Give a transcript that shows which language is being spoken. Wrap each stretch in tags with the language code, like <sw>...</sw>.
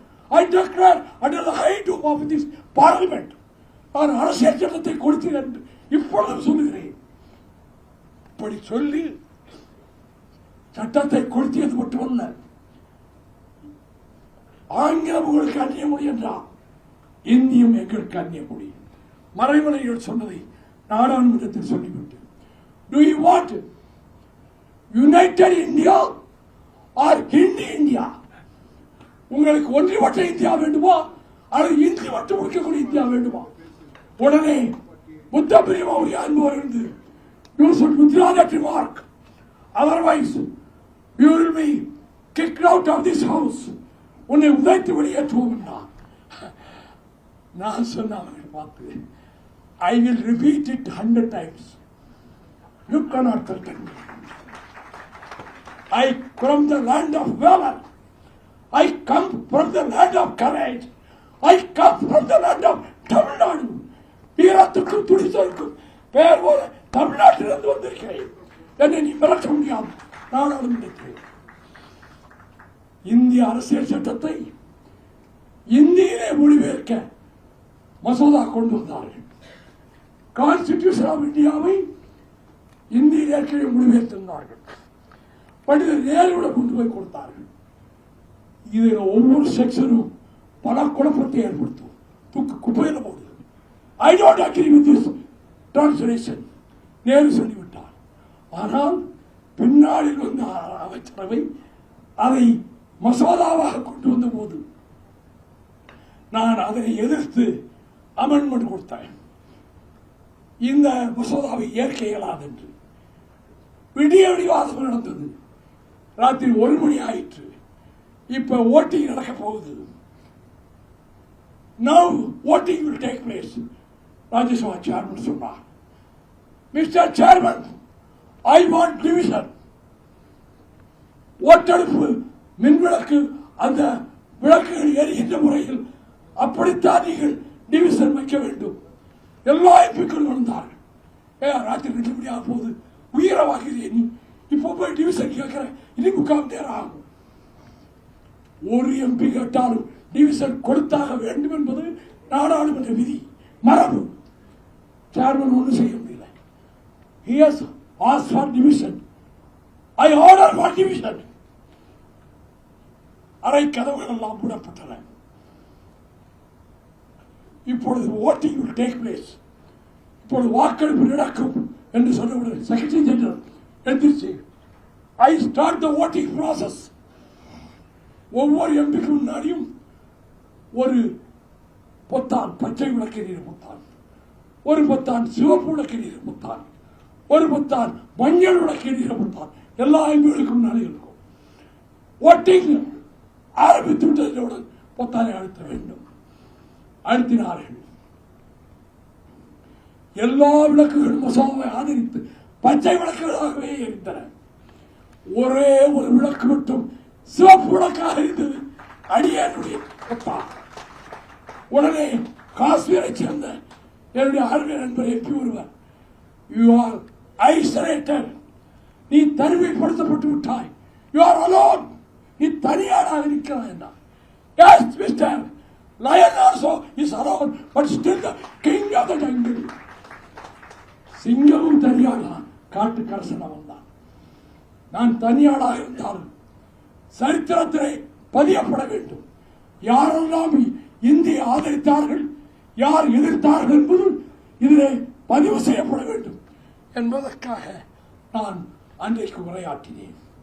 <en>I declare under the high dome of this parliament.</en> <ta>நான் அரசியல் சட்டத்தை கொடுத்தேன் என்று இப்பொழுது சொல்லுகிறேன். இப்படி சொல்லி சட்டத்தை கொடுத்தியது மட்டுமல்ல, ஆங்கிலம் உங்களுக்கு அந்நிய மொழி என்றால் இந்தியும் எங்களுக்கு அந்நிய மொழி. மறைமலைகள் சொன்னதை நாடாளுமன்றத்தில் சொல்லிவிட்டு,</ta> <en>Do you want United India or Hindi India?</en> <ta>உங்களுக்கு ஒன்றிவட்ட இந்தியா வேண்டுமா அல்லது இந்தி மட்டும் இருக்கக்கூடிய இந்தியா வேண்டுமா? உடனே</ta> <en>Buddha Primaveri and you should withdraw that remark. Otherwise, you will be kicked out of this house.</en> <ta>உன்னை உதைத்து வெளியேற்றுவோம். நான் சொன்னவர்கள் பார்த்து,</ta> <en>I will repeat it 100 times. You cannot threaten me. I from the land of valor. I come from the land of courage. I come from the land of Tamil Nadu.</en> <ta>வீரத்துக்கும் துடிசலுக்கும் பெயர் போல தமிழ்நாட்டிலிருந்து வந்திருக்கிறேன். என்னை நீ மிரட்ட முடியாது. நாடாளுமன்றத்தில் இந்திய அரசியல் சட்டத்தை இந்தியிலே மொழிபெயர்க்க மசோதா கொண்டு வந்தார்கள். கான்ஸ்டிடியூஷன் ஆஃப் இந்தியாவை இந்தியில் ஏற்கனவே மொழிபெயர்த்திருந்தார்கள். பண்டிதர் நேருவிட கொண்டு போய் கொடுத்தார்கள். இதில் ஒவ்வொரு செக்ஷனும் பல குழப்பத்தை ஏற்படுத்தும். தூக்கு குப்பையில் போடுது.</ta> <en>I don't agree with this translation.</en> <ta>Nehru சொல்லிவிட்டார். ஆனால் பின்னாளில் வந்த அமைச்சரவை அதை மசோதாவாக கொண்டு வந்த போது நான் அதனை எதிர்த்து அமெண்ட்மெண்ட் கொடுத்தேன். இந்த மசோதாவை ஏற்க இயலாது என்று விடிய விவாதம் நடந்தது. ராத்திரி 1 மணி ஆயிற்று. இப்ப ஓட்டிங் நடக்க போகுது.</ta> <en>Now voting will take place.</en> <ta>Rajya Sabha chairman சொன்னார்,</ta> <en>Mister chairman, I want division.</en> <ta>ஓட்டெடுப்பு மின்விளக்கு அந்த விளக்குகள் எரிகின்ற முறையில் அப்படித்தான் நீங்கள் டிவிஷன் வைக்க வேண்டும். எல்லா எம்பிக்கள் வந்தார்கள். ராத்திரி 2 மணி ஆக போகுது, உயிரை வாங்குகிறேன், நீ இப்போ போய் டிவிஷன் கேட்கிற, இனி 3/4 நேரம் ஆகும். ஒரு எம்பி கேட்டாலும் டிவிஷன் கொடுத்தாக வேண்டும் என்பது நாடாளுமன்ற விதி, மரபு. சேர்மன் ஒன்றும் செய்ய முடியல.</ta> <en>He has asked for division. I order for division.</en> <ta>அரை கதவுகள் எல்லாம் மூடப்பட்டன. இப்பொழுது</ta> <en>voting will take place.</en> <ta>இப்பொழுது வாக்கெடுப்பு நடக்கும் என்று சொன்னவுடன் செக்ரட்டரி ஜெனரல் எந்திரிச்சு,</ta> <en>I start the voting process.</en> <ta>ஒவ்வொரு எம்பிக்கு முன்னாடியும் ஒரு பொத்தான் பச்சை விளக்கெரிய பொத்தான், ஒரு பொத்தான் சிவப்பு விளக்கெரிய பொத்தான், ஒரு பொத்தான் மஞ்சள் விளக்கெரிய பொத்தான் எல்லா எம்பிகளுக்கும் முன்னாடி இருக்கும். ஓட்டிங் ஆரம்பித்து விட்டதுடன் பொத்தானை அழுத்த வேண்டும். அழுத்தினார்கள். எல்லா விளக்குகளும் மசோதாவை ஆதரித்து பச்சை விளக்குகளாகவே எரிந்தன. ஒரே ஒரு விளக்கு மட்டும் சிவப்பு விளக்காக இருந்தது. அடியேனுடைய பொத்தான். உடனே காஷ்மீரை சேர்ந்த என்னுடைய ஆர்மி நண்பர் எம்பி ஒருவர்,</ta> <en>you are isolated,</en> <ta>நீ தனிமைப்படுத்தப்பட்டு விட்டாய்,</ta> <en>you are alone,</en> <ta>நீ தனியாராக இருக்கிறாய் என்றார்.</ta> <en>Yes mister, lion also is alone, but still the king of the jungle.</en> <ta>சிங்கமும் தனியாளான், காட்டுக்கரசன் அவன் தான். நான் தனியாளாக இருந்தாலும் சரித்திரத்திலே பதியப்பட வேண்டும். யாரெல்லாம் இந்தியை ஆதரித்தார்கள், யார் எதிர்த்தார்கள் என்பது இதிலே பதிவு செய்யப்பட வேண்டும் என்பதற்காக நான் அன்றைக்கு உரையாற்றினேன்.</ta>